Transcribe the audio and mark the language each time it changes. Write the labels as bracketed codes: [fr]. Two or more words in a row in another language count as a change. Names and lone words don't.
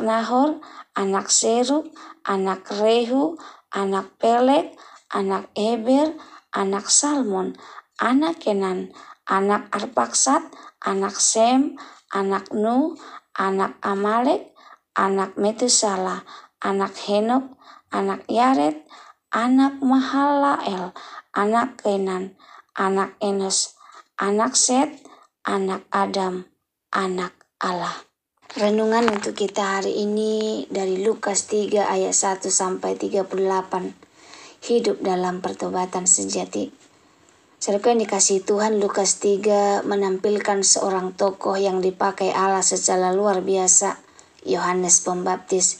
[id] Nahor, anak Serug, anak Rehu, anak Peleg, anak Eber, anak Salmon, anak Kenan, anak Arpaksad, anak Sem, anak Nuh, anak Amalek, anak Metusala, anak Henok, anak Yared, anak Mahalael, anak Kenan, anak Enos, anak Set, anak Adam, anak Allah. Renungan untuk kita hari ini dari Lukas 3 ayat 1 sampai 38. Hidup dalam pertobatan sejati. Saudara yang dikasihi Tuhan, Lukas 3 menampilkan seorang tokoh yang dipakai Allah secara luar biasa, Yohanes Pembaptis.